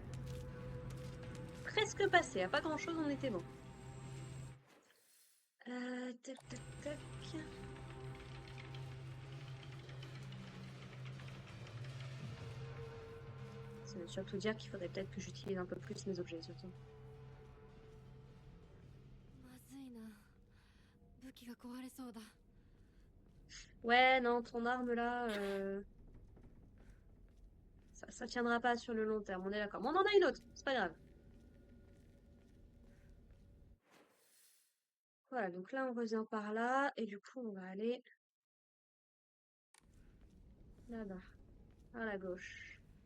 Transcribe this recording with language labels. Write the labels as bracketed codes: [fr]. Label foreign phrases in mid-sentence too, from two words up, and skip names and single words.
[fr] Presque passé, à pas grand-chose, on était bon. Tac, tac, tac. Ça veut surtout dire qu'il faudrait peut-être que j'utilise un peu plus mes objets, surtout. [ja] まずいな。武器が壊れそうだ。 [fr] Ouais, non, ton arme là, ça tiendra pas sur le long terme, on est d'accord. Mais on en a une autre, c'est pas grave. Voilà, donc là on revient par là, et du coup on va aller là-bas, à la gauche.